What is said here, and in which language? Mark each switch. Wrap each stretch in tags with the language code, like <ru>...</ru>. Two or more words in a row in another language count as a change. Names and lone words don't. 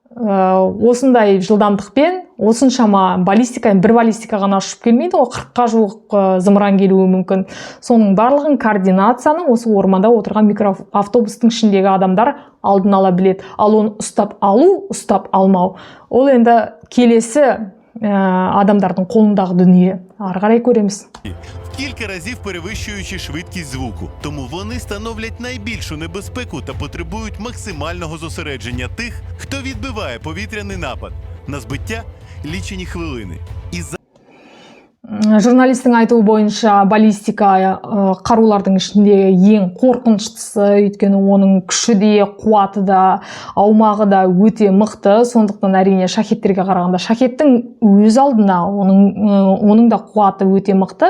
<kk>Осындай жылдамдықпен, осыншама баллистика, бір баллистика ғана ұшып келмейді, ол 40-қа жуық зымыран келуі мүмкін. Соның барлығын координацияны осы орманда отырған микроавтобустың ішіндегі адамдар алдын ала біледі. Ал оны ұстап алу, ұстап алмау. Ол енді келесі адамдардың қолындағы дүние. Ары қарай көреміз.</kk> <uk>Кілька разів перевищуючи швидкість звуку. Тому вони становлять найбільшу небезпеку та потребують максимального зосередження тих, хто відбиває повітряний напад. На збиття лічені хвилини.</uk> <kk>Журналистің айтуы бойынша баллистика қарулардың ішіндегі ең қорқыныштысы, өйткені оның күші де, қуаты да, аумағы да өте мықты. Сондықтан әрине шахеттерге қарағанда шахеттің өз алдына оның да қуаты өте мықты.</kk>